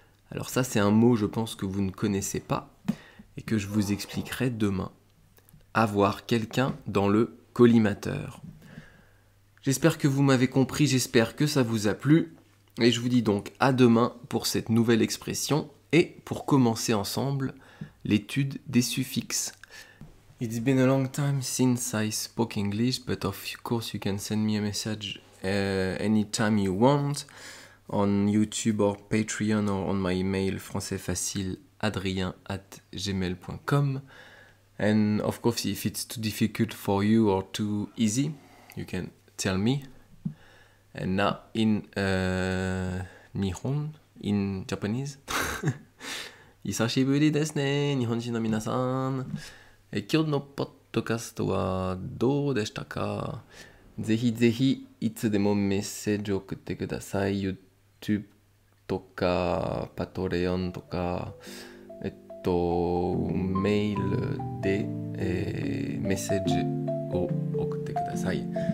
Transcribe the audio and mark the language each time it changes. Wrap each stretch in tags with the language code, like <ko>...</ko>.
<fr>Alors ça, c'est un mot, je pense, que vous ne connaissez pas et que je vous expliquerai demain. Avoir quelqu'un dans le collimateur. J'espère que vous m'avez compris, j'espère que ça vous a plu. Et je vous dis donc à demain pour cette nouvelle expression et pour commencer ensemble l'étude des suffixes.</fr> <en>It's been a long time since I spoke English, but of course you can send me a message anytime you want on YouTube or Patreon or on my email françaisfacileadrien@gmail.com. And of course, if it's too difficult for you or too easy, you can tell me. And now in Nihon, in Japanese.</en> <ja>久しぶりですね、日本人の皆さん。今日のポッドキャストはどうでしたか？ぜひぜひいつでもメッセージを送ってください。 YouTube とか、Patreon とか、メールで、メッセージを送ってください。</ja>